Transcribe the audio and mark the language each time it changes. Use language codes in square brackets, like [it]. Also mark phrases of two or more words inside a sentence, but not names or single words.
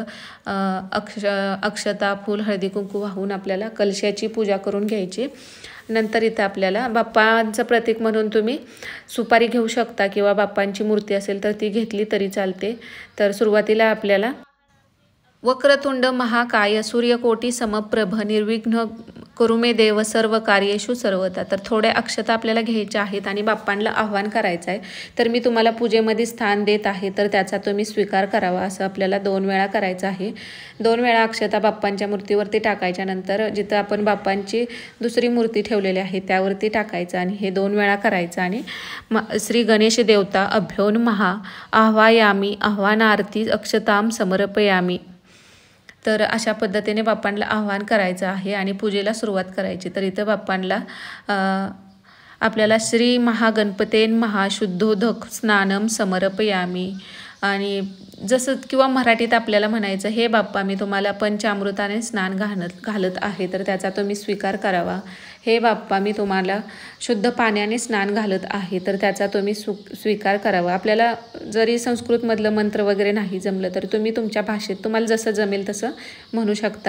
[mr] अक्षता फूल हळदी कुंकू वाहून आपल्याला कलशाची पूजा करून घ्यायची. नंतर इथं आपल्याला बाप्पांचं प्रतीक म्हणून तुम्ही सुपारी घेऊ शकता किंवा बाप्पांची मूर्ती असेल तर ती घेतली तरी चालते. तर सुरुवातीला आपल्याला [sa] वक्रतुंड महाकाय सूर्यकोटी समप्रभ निर्विघ्न कुरु मे देव सर्व कार्येषु सर्वदा. [mr] तर थोड्या अक्षता आपल्याला घ्यायच्या आहेत आणि बाप्पांना आव्हान करायचं आहे. तर मी तुम्हाला पूजेमध्ये स्थान देत आहे, तर त्याचा तुम्ही स्वीकार करावा. असं आपल्याला 2 वेळा करायचं आहे. 2 वेळा अक्षता बाप्पांच्या मूर्तीवरती टाकायच्या. नंतर जिथं आपण बाप्पांची दुसरी मूर्ती ठेवलेली आहे त्यावरती टाकायचं आणि हे 2 वेळा करायचं. [sa] आणि श्री गणेश देवता अभ्यो नमः आह्वायामी आह्वानार्थी अक्षतां समर्पयामी. [mr] तर अशा पद्धतीने बाप्पांना आव्हान करायचं आहे आणि पूजेला सुरुवात करायची. तर इथं बाप्पांना आपल्याला [sa] श्री महागणपतेन महाशुद्धोदक स्नानम समर्पयामी. [mr] आणि जसं किंवा मराठीत आपल्याला म्हणायचं, हे बाप्पा मी तुम्हाला पंचामृताने स्नान घालत आहे, तर त्याचा तुम्ही स्वीकार करावा. हे बाप्पा मी तुम्हाला शुद्ध पाण्याने स्नान घालत आहे, तर त्याचा तुम्ही स्वीकार करावा. आपल्याला जरी संस्कृतमधलं मंत्र वगैरे नाही जमलं तर तुम्ही तुमच्या भाषेत तुम्हाला जसं जमेल तसं म्हणू शकता.